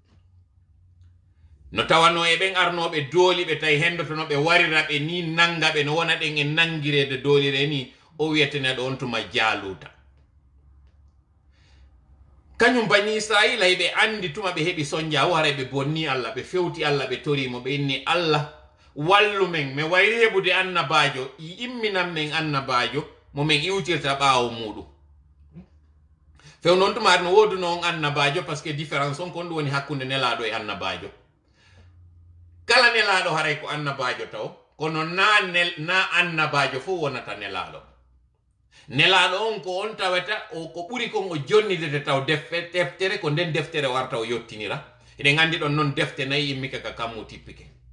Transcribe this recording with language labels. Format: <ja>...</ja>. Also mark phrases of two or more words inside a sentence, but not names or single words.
<ff>no tawano e ɓen arnoɓe dooli ɓe tawi hendotono ɓe warira ɓe ni nanga ɓe no wona ɗen e nangirede doolire ni o wiyeteneɗo on tuma Jaaluta kañum bani Israila ɓe andi tuma ɓe heɓi soñja o haray ɓe bonni Allah ɓe fewti Allah ɓe torimo ɓe inni Allah wallu men mi wayri heɓude annabajo imminan men annabajo mo min iwtirta ɓaawo muɗum few noon tuma no woduno on annabajo</ff> <fr>par ce que différence</fr> <ff>on kon ɗum woni hakkude nelaɗo e annabajo kala nelaɗo haray ko annabajo taw kono na annabajo fof wonata nelaɗo nelaɗo on ko on tawata o ko ɓuri kon o jonnidete taw deftere ko nden deftere warta o yottinira eɗen gandi ɗon noon defte nayi immika ka kammu tippike</ff>